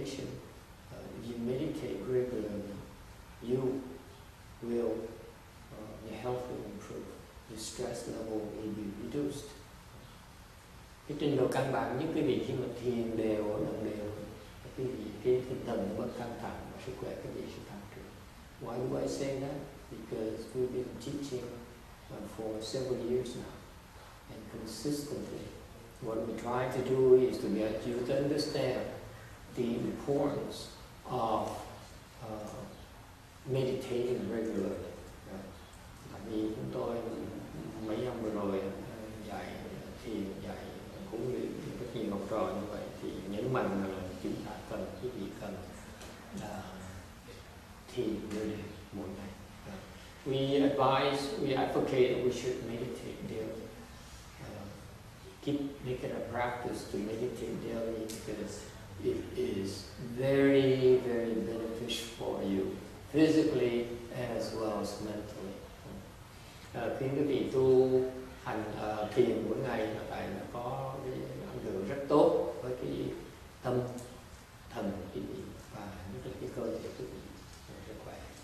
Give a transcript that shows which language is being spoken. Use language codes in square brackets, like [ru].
[en] meditation, you meditate regularly, you will, your health will improve, your stress level will be reduced. [vi] Cái trình độ căn bản nhất quý vị khi mà thiền đều, đồng đều, quý vị cái tinh thần nó bớt căng thẳng và sức khỏe quý vị sẽ tăng trưởng. [en] Why do I say that? Because we've been teaching for several years now, and consistently, what we try to do is to get you to understand the importance of meditating regularly. [vi] Tại vì chúng tôi mấy năm vừa rồi dạy thiền, dạy cũng như rất nhiều học trò như vậy, thì nhấn mạnh là chúng ta cần, quý vị cần thiền mỗi ngày. [en] We advise, we advocate that we should meditate daily. Keep making a practice to meditate daily because it is very, very beneficial for you, physically as well as mentally. [vi] Khi quý vị tu hành thiền mỗi ngày là tại là có cái ảnh hưởng rất tốt với cái tâm thần của quý vị và nhất là cái cơ thể của quý vị rất khỏe.